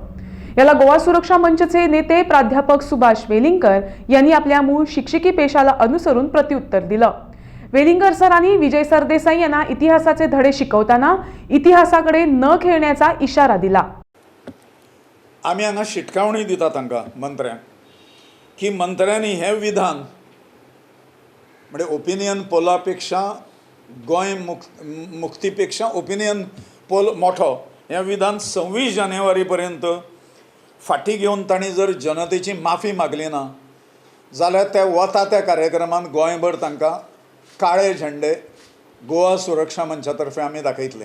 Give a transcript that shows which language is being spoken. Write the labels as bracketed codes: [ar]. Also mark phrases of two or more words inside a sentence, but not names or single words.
[mr] याला गोवा सुरक्षा मंचचे नेते प्राध्यापक सुभाष वेलिंगकर यांनी आपल्या मूळ शिक्षकी पेशाला अनुसरून प्रत्युत्तर दिलं। वेलिंगकर सरांनी विजय सरदेसाई यांना इतिहासाचे धडे शिकवताना इतिहासाकडे न खेळण्याचा इशारा दिला। [kok] आम्ही हांगा शिटकावणी दिता तांकां मंत्र्यांक की मंत्र्यांनी हे विधान म्हणजे ओपिनियन पोलापेक्षा गोंय मुक्तीपेक्षा [en] opinion poll [kok] मोठो हे विधान 26 जानेवारी पर्यंत फाटी घेवन तांणी जर जनतेची माफी मागली ना जाल्यार त्या वता त्या कार्यक्रमान गोंयभर तांकां काळे झेंडे गोवा सुरक्षा मंचातर्फे आमी दाखयतले।